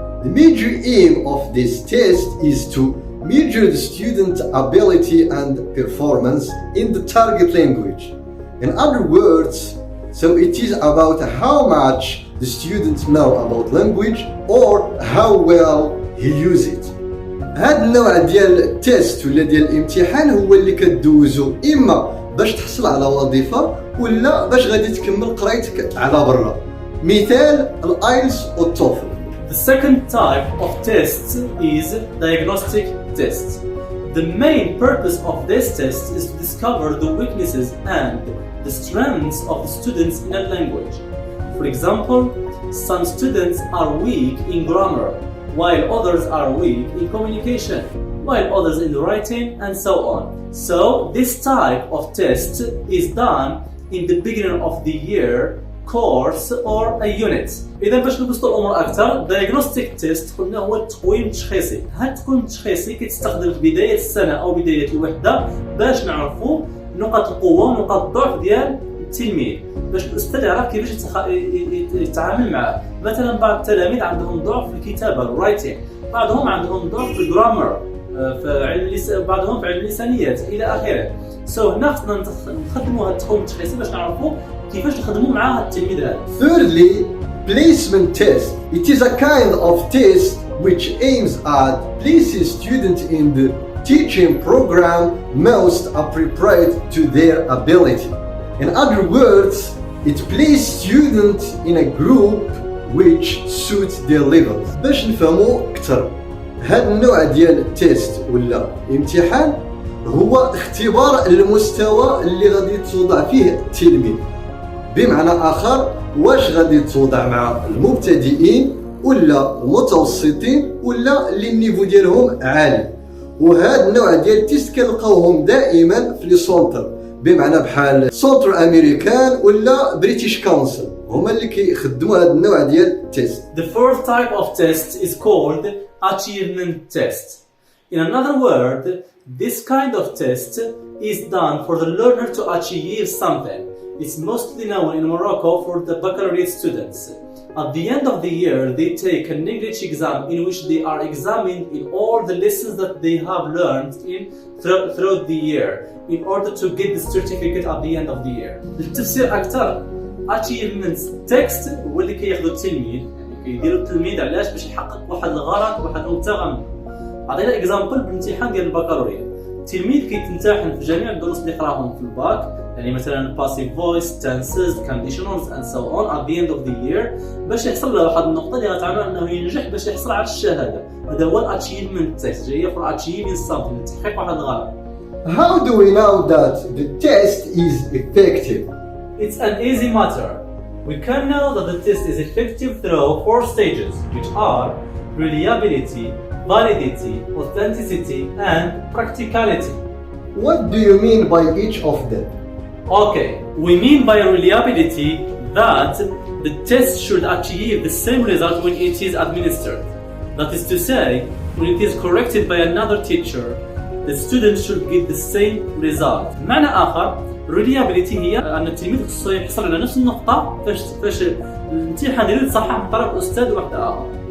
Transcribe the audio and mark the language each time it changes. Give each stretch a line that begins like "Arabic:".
English: The major aim of this test is to measure the student's ability and performance in the target language. In other words, so it is about how much the students know about language or how well he uses it.
Arabic: هذا النوع ديال التيست ولا ديال الامتحان هو اللي كدوزو اما باش تحصل على وظيفة ولا باش غادي تكمل قرايتك على برا. مثال الايلتس والتوفل.
English: The second type of test is diagnostic test. The main purpose of this test is to discover the weaknesses and the strengths of the students in a language. For example, some students are weak in grammar, while others are weak in communication, while others in writing, and so on. So this type of test is done in the beginning of the year, course or a unit.
Arabic: إذا باش نبسطوا الأمور أكثر، diagnostic test قلنا هو التقويم التشخيصي. هذا التقويم التشخيصي كيتستخدم في بداية السنة أو بداية الوحدة باش نعرفوا نقاط القوة ونقاط الضعف ديال التلميذ، باش الأستاذ يعرف كيفاش يتعامل معه. مثلا بعض التلاميذ عندهم ضعف في الكتابة الرايتين، بعضهم عندهم ضعف في الجرامر، بعضهم في علم اللسانيات إلى آخره. هنا خصنا نخدموا هذا التقويم التشخيصي باش نعرفوا كيفاش نخدموا مع التلميذ هذا.
English: Thirdly, placement test. It is a kind of test which aims at placing students in the teaching program most appropriate to their ability. In other words, it places students in a group which suits their levels.
Arabic: باش نفهموا أكثر، هذا النوع ديال التيست ولا امتحان هو اختبار المستوى اللي غادي توضع فيه التلميذ. بمعنى آخر، واش غادي توضع مع المبتدئين ولا المتوسطين ولا اللي النيفو ديالهم عالي. وهذا النوع ديال التيست كنلقاوهم دائما في لي سونتر، بمعنى بحال سونتر امريكان ولا بريتيش كونسل، هما اللي كيخدموا هذا النوع ديال التيست.
English: The fourth type of test is called achievement test. In another word, this kind of test is done for the learner to achieve something. It's mostly known in Morocco for the baccalaureate students. At the end of the year, they take an English exam in which they are examined in all the lessons that they have learned throughout the year in order to get the certificate at the end of the year.
Arabic: للتفسير أكثر achievement text هو اللي كياخذوا التلميذ، يعني كيديروا التلميذ علاش باش يحقق واحد الغرض واحد المبتغى منه. عطينا اكزامبل بالامتحان ديال البكالوريا. التلميذ كيتمتحن في جميع الدروس اللي قراهم في الباك، يعني مثلا
English: passive voice, tenses, conditionals and so on at the end of the year
Arabic: باش يحصل له واحد النقطة اللي غتعامل انه ينجح باش يحصل على الشهادة. هذا هو الاتشيفمنت تيست، جاية
English: for achieving something،
Arabic: لتحقيق واحد الغرض.
English: How do we know that the test is effective? It's an easy matter. We can know that the test is effective through 4 stages, which are reliability, validity, authenticity, and practicality. What do you mean by each of them? Okay, we mean by reliability that the test should achieve the same result when it is administered. That is to say, when it is corrected by another teacher, the student should get the same result.
Arabic: معنى آخر reliability هي أن التلميذ خصو يحصل على نفس النقطة فاش الامتحان ديالو يتصحح من طرف أستاذ واحد آخر.